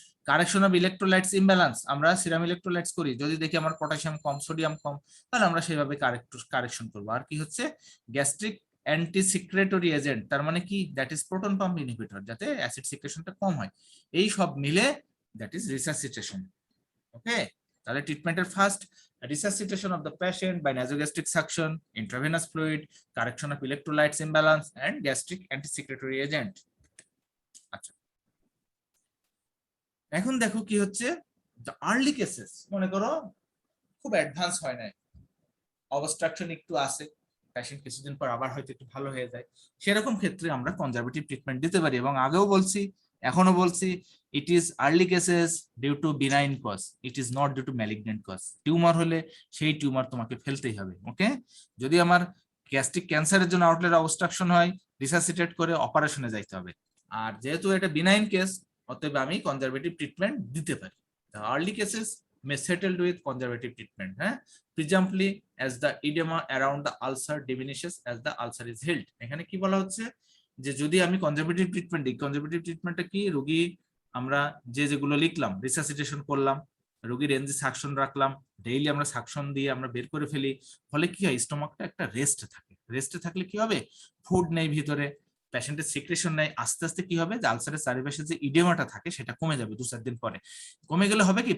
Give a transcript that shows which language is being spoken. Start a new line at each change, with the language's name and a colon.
Bangla: Correction of electrolytes imbalance, আমরা serum electrolytes করি, যদি দেখি আমার পটাশিয়াম কম, সোডিয়াম কম, তাহলে আমরা সেইভাবে কারেকশন করব। আর কি হচ্ছে? গ্যাস্ট্রিক অ্যান্টি সিক্রেটরি এজেন্ট, তার মানে কি?
English: that is proton pump inhibitor,
Bangla: যাতে অ্যাসিড সিক্রেশনটা কম হয়। এই সব মিলে
English: That is resuscitation.
Bangla: ওকে, তাহলে ট্রিটমেন্টের first,
English: resuscitation of the patient by nasogastric suction, intravenous fluid, correction of electrolytes imbalance and gastric antisecretory agent.
Bangla: আচ্ছা, এখন দেখো কি হচ্ছে,
English: the early cases,
Bangla: মনে করো খুব অ্যাডভান্স হয় না, অবস্ট্রাকশন একটু আছে, পেশেন্ট কিছুদিন পর আবার হয়তো একটু ভালো হয়ে যায়, সেরকম ক্ষেত্রে আমরা কনজারভেটিভ ট্রিটমেন্ট দিতে পারি। এবং আগেও বলছি, এখনো বলছি,
English: It is early cases due to benign cause, it is not due to malignant cause.
Bangla: Tumour হলে সেই টিউমার তোমাকে ফেলতেই হবে। ওকে, যদি আমার গ্যাস্ট্রিক ক্যান্সারের জন্য আউটলেট অবস্ট্রাকশন হয়, রিসাসিটেট করে অপারেশনে যাইতে হবে। আর যেহেতু এটা বিনাইন কেস, অতএব আমি কনজারভেটিভ ট্রিটমেন্ট দিতে পারি।
English: The early cases may settled with conservative treatment, presumably as the edema around the ulcer diminishes as the ulcer is healed.
Bangla: এখানে কি বলা হচ্ছে, যে যদি আমি কনজারভেটিভ ট্রিটমেন্ট দিই, কনজারভেটিভ ট্রিটমেন্টটা কি? রোগী আমরা যেগুলো লিখলাম, রিসাসিটেশন করলাম, রোগীর এনজি সাকশন রাখলাম, ডেইলি আমরা সাকশন দিয়ে আমরা বের করে ফেলি, ফলে কি হয়? স্টোমাকটা একটা রেস্টে থাকে। রেস্টে থাকলে কি হবে? ফুড নেই ভিতরে, পেশেন্টের সিক্রেশন নেই, আস্তে আস্তে কি হবে? যে আলসারের চারিপাশে যে ইডেমাটা থাকে সেটা কমে যাবে 2-4 দিন পরে। কমে গেলে হবে কি?